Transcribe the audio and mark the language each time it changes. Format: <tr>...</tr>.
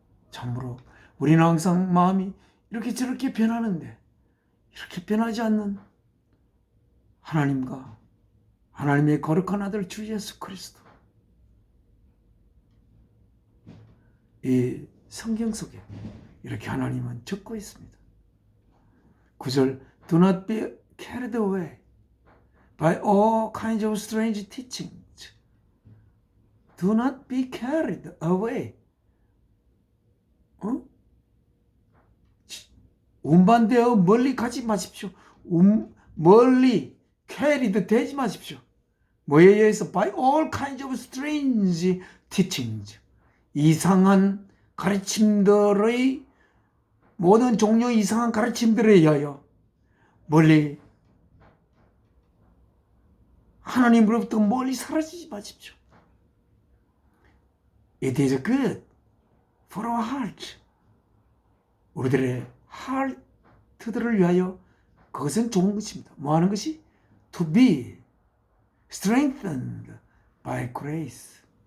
<ko>참으로 우리는 항상 마음이 이렇게 저렇게 변하는데 이렇게 변하지 않는 하나님과 하나님의 거룩한 아들 주 예수 그리스도, 이 성경 속에 이렇게 하나님은 적고 있습니다.</ko> <en>9절 Do not be carried away by all kinds of strange teachings. Do not be carried away.</en> <ko>운반되어 멀리 가지 마십시오. 멀리 carried 되지 마십시오. 뭐에 의해서?</ko> <en>By all kinds of strange teachings.</en> <ko>이상한 가르침들의 모든 종류의 이상한 가르침들에 의하여 멀리 하나님으로부터 멀리 사라지지 마십시오.</ko> <en>It is good for our heart.</en> <ko>우리들의 하트들을 위하여 그것은 좋은 것입니다. 뭐 하는 것이?</ko> <en>To be strengthened by grace.</en>